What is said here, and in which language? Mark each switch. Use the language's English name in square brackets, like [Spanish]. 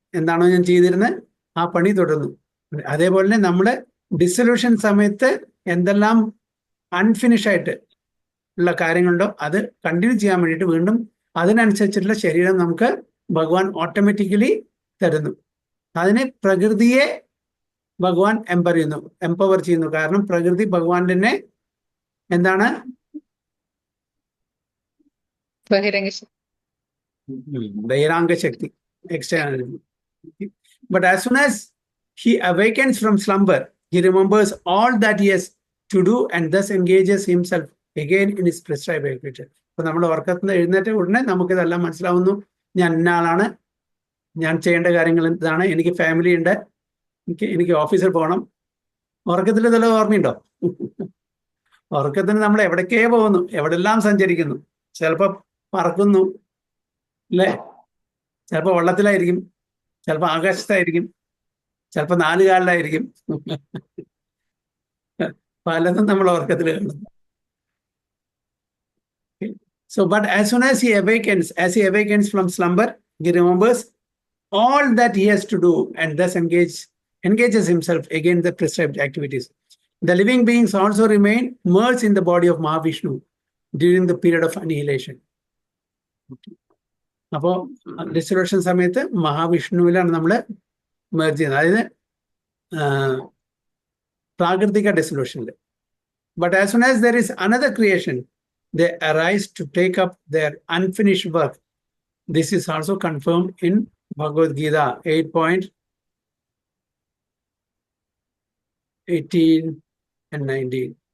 [Malayalam] എന്താണോ ഞാൻ ചെയ്തിരുന്നത് ആ പണി തുടരുന്നു. അതേപോലെ തന്നെ നമ്മൾ ഡിസൊല്യൂഷൻ സമയത്ത് എന്തെല്ലാം അൺഫിനിഷ് ആയിട്ട് ഉള്ള കാര്യങ്ങളുണ്ടോ അത് കണ്ടിന്യൂ ചെയ്യാൻ വേണ്ടിയിട്ട് വീണ്ടും അതിനനുസരിച്ചിട്ടുള്ള ശരീരം നമുക്ക് ഭഗവാൻ ഓട്ടോമാറ്റിക്കലി തരുന്നു. അതിന് പ്രകൃതിയെ ഭഗവാൻ എംപവർ ചെയ്യുന്നു. കാരണം പ്രകൃതി ഭഗവാന്റെ തന്നെ എന്താണ്? ബഹിരാംഗ ശക്തി, external. [English] But as soon as he awakens from slumber, he remembers all that he has to do and thus engages himself again in his prescribed activity. [Malayalam] അപ്പൊ നമ്മൾ ഉറക്കത്തിൽ നിന്ന് എഴുന്നേറ്റ ഉടനെ നമുക്കിതെല്ലാം മനസ്സിലാവുന്നു. ഞാൻ ഇന്ന ആളാണ്, ഞാൻ ചെയ്യേണ്ട കാര്യങ്ങൾ ഇതാണ്, എനിക്ക് ഫാമിലി ഉണ്ട്, എനിക്ക് ഓഫീസിൽ പോകണം. ഉറക്കത്തിൽ ഇതെല്ലാം ഓർമ്മയുണ്ടോ? ഉറക്കത്തിന് നമ്മൾ എവിടേക്കേ പോകുന്നു, എവിടെല്ലാം സഞ്ചരിക്കുന്നു. ചിലപ്പോൾ പറക്കുന്നു അല്ലേ, ചിലപ്പോൾ വെള്ളത്തിലായിരിക്കും, ചിലപ്പോൾ ആകാശത്തായിരിക്കും, ചിലപ്പോൾ 4 കാലിലായിരിക്കും. പലതും നമ്മൾ ഉറക്കത്തിൽ കാണുന്നു. [English] So, but as soon as he awakens from slumber, he remembers all that he has to do and thus engages himself again in the prescribed activities. The living beings also remain merged in the body of Mahavishnu during the period of annihilation. [Malayalam] അപ്പോൾ dissolution സമയത്ത് മഹാവിഷ്ണുവിലാണ് നമ്മൾ merge ചെയ്യുന്നത്, അതായത് പ്രാകൃതിക ഡിസൊല്യൂഷനിൽ. [English] But as soon as there is another creation, they arise to take up their unfinished work. This is also confirmed in Bhagavad Gita 8.18 and 19.